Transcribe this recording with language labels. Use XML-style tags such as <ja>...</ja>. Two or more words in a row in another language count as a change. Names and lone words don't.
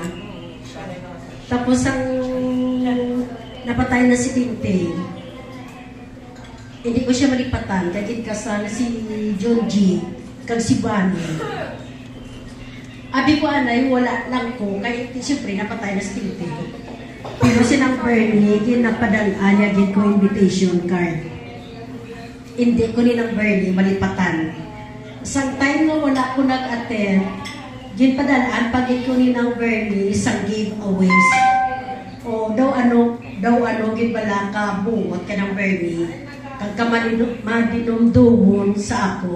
<hil>Tapos ang napatay na si Tintin, hindi ko siya malipatan, kaya kasal si John G. kag si Bunny. Abi ko anay, wala lang ko, kaya siyempre napatay na si Tintin. Pero si Nang Bernie, ginapadala niya gid ko</hil> <en>invitation card.</en> <hil>Hindi ko ni Nang Bernie malipatan. Sang time na wala ko nag-attend, ginpadalaan pag ko ni Nang Bernie isang giveaways. O daw ano ginbala ka buot ka Nang Bernie, kag kamadinumdumon sa akon.</hil>